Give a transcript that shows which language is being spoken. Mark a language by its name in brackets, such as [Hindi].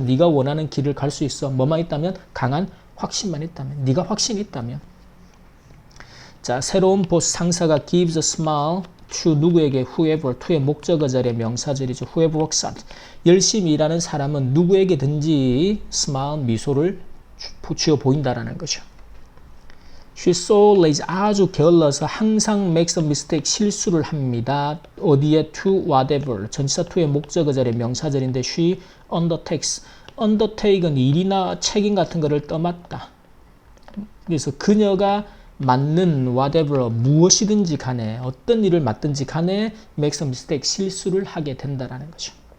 [Korean] 네가 원하는 길을 갈 수 있어. 뭐만 있다면? 강한 확신만 있다면, 네가 확신이 있다면. 자, 새로운 보스 상사가 gives a smile to 누구에게? whoever, to의 목적어 자리의 명사절이죠. [English] whoever works hard. [Korean] 열심히 일하는 사람은 누구에게든지 smile, 미소를 지어 보인다라는 거죠. [English] She's so lazy, [Korean] 아주 게을러서 항상 [English] makes a mistake, [Korean] 실수를 합니다. 어디에? [English] to whatever, [Korean] 전치사 to의 목적어 자리의 명사절인데 [English] she undertakes, [Korean] undertake은 일이나 책임 같은 거를 떠맡다. 그래서 그녀가 맡는 whatever, 무엇이든지 간에, 어떤 일을 맡든지 간에 [English] makes a mistake, [Korean] 실수를 하게 된다라는 거죠.